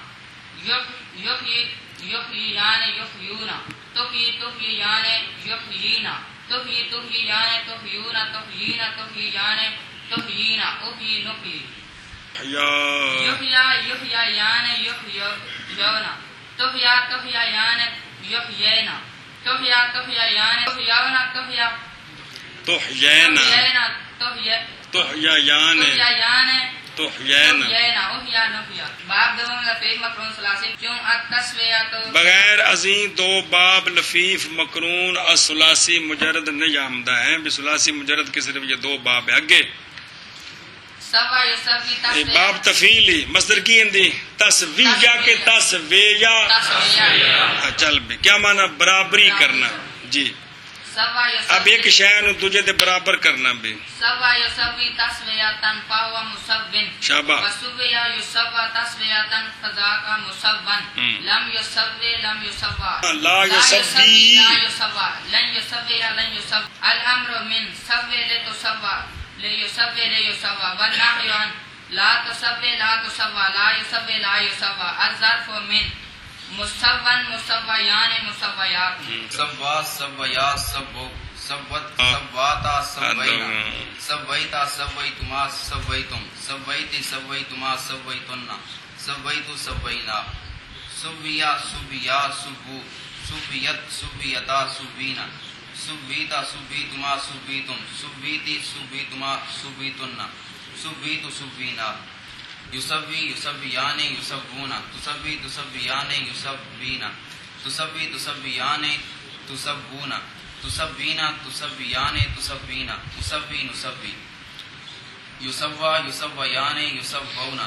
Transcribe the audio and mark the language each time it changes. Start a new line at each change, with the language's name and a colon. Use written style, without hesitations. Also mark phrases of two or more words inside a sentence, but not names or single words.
Arabic: یحییان یحیونا تحیی تحییان یحیینا تحیی تحییان تحیونا تحیینا تحییان تحیینا احیی نحیی یحیا یحیا یان یحیونا تحیا تحیا یان یحیینا تحیا تحیا یان یحیونا تحیا تحیینا تحییان تحیینا احیا نحیا
Urdu: باب دوم لفیف مقرون ثلاثی کیوں التسویۃ بغیر ازیں 2 باب لفیف مقرون الثلاثی مجرد نہیں آمدہ ہیں بثلاثی مجرد کے صرف یہ 2 باب ہے اگے
Arabic: سوا یسوی تسویہ
Punjabi: باب تفیلی مصدر کی اندی تسویہ کے تسویہ چل بھی کیا معنی برابری کرنا جی
Arabic: سوا
Punjabi: اب ایک شے نو دوجے دے برابر کرنا بھی
Arabic: سوا یسوی تسویۃ فهو مسون شابہ وسویا یسوى تسویۃ فذاک مسون لم یسوی لم یسوى لا یسوی لا یسوى لن یسوی لن یسوى الامر من سوی لتسوى لیسوی لیسوى والنهی عن لا تسوی لا تسوى لا یسوی لا یسوى الظرف من مسون مسویان مسویات سوا سویا سبو سوت سواتا سوینا سویتا سویتما سویتم سویتی سویتما سویتن سویتو سوینا سویا سویا سبو سویت سویتا سوینا سویتا سویتما سویتم سویتی سویتما سویتن سویتو سوینا یسوی یسویان یسوونا تسوی تسویان یسوینا تسوی تسویان تسوونا تسوینا تسویان تسوینا تسوی نسوی یسوا یسویان یسوونا